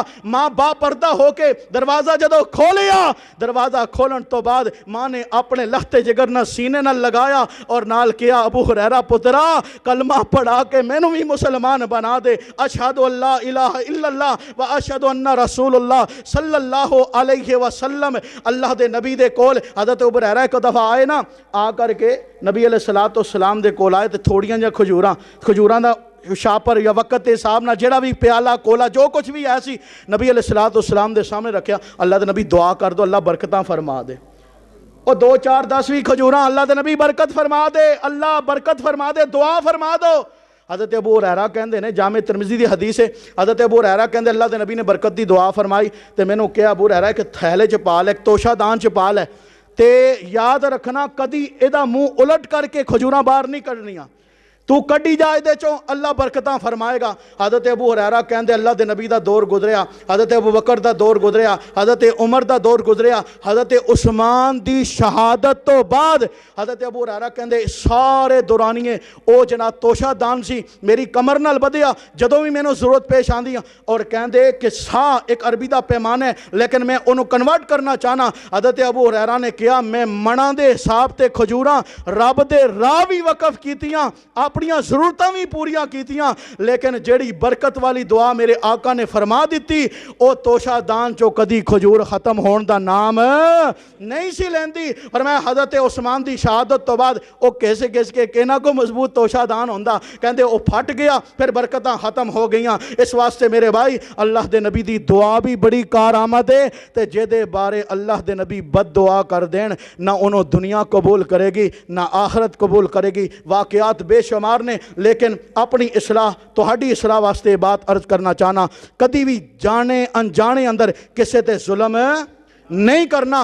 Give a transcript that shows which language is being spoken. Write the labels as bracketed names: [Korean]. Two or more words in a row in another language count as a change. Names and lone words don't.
[Punjabi] ماں با پردہ ہو کے دروازہ جدو کھولیا, دروازہ کھولن تو بعد ماں نے اپنے لختے جگر نہ سینے نہ لگایا اور نال کیا ابو ہریرہ پترا کلمہ پڑھا کے مینوں بھی مسلمان بنا دے. [Arabic] اشہد اللہ الہ الا اللہ و اشہد ان رسول اللہ صلی اللہ علیہ وسلم. [Punjabi] اللہ دے نبی دے کول حضرت ابو ہریرہ ایک دفعہ آئے نا, آ کر کے نبی علیہ السلام دے کول آئے تے تھوڑیاں جا کھجوراں دا شاپر یا وقت کے حساب نہ جڑا بھی پیالہ کولا جو کچھ بھی ایسی نبی علیہ السلام دے سامنے رکھیا. اللہ دے نبی دعا کر دو اللہ برکتاں فرما دے. اور 2 4 10 بھی کھجوراں اللہ دے نبی برکت فرما دے, اللہ برکت فرما دے, دعا فرما دو. حضرت ابو ہریرہ کہندے نے جامع ترمذی دی حدیث ہے, حضرت ابو ہریرہ کہندے اللہ دے نبی نے برکت دی دعا فرمائی تے مینوں کہا ابو ہریرہ کہ تھیلے چ پا لے, ایک توشہ دان چ پا لے تے یاد رکھنا کدی ایدا منہ الٹ کر کے کھجوراں باہر نہیں کڈنیاں, تو کڈی جائے دے چوں اللہ برکتاں فرمائے گا. حضرت ابو ہریرہ کہندے اللہ دے نبی دا دور گزریا, حضرت ابو بکر دا دور گزریا, حضرت عمر دا دور گزریا, حضرت عثمان دی شہادت تو بعد حضرت ابو ہریرہ کہندے سارے دورانیے او جنا توشہ دان سی میری کمر نال بدیا جدوں بھی مینوں ضرورت پیش آندی اور کہندے کہ سا ایک عربی دا پیمانہ ہے لیکن میں انہوں کنورٹ کرنا چاہنا. حضرت ابو ہریرہ نے کہا میں منا دے حساب تے کھجوراں رب دے راہ بھی وقف کیتیاں, اپنیاں ضرورتاں بھی پوریاں کیتیاں, لیکن جیڑی برکت والی دعا میرے آقا نے فرما دیتی او توشہ دان چو کدی کھجور ختم ہون دا نام نہیں سی لیندی. فرمایا حضرت عثمان دی شہادت تو بعد او کیسے کے کہنا کو مضبوط توشہ دان ہوندا, کہندے او پھٹ گیا پھر برکتاں ختم ہو گئیاں. اس واسطے میرے بھائی اللہ دے نبی دی دعا بھی بڑی کارآمد ہے تے جے دے بارے اللہ دے نبی بد دعا کر دین نہ انہوں دنیا قبول کرے گی نہ آخرت قبول کرے گی. واقعات بے شمار نے, لیکن اپنی اصلاح تہاڈی اصلاح واسطے بات عرض کرنا چاہنا کدی بھی جانے انجانے اندر کسے تے ظلم نہیں کرنا.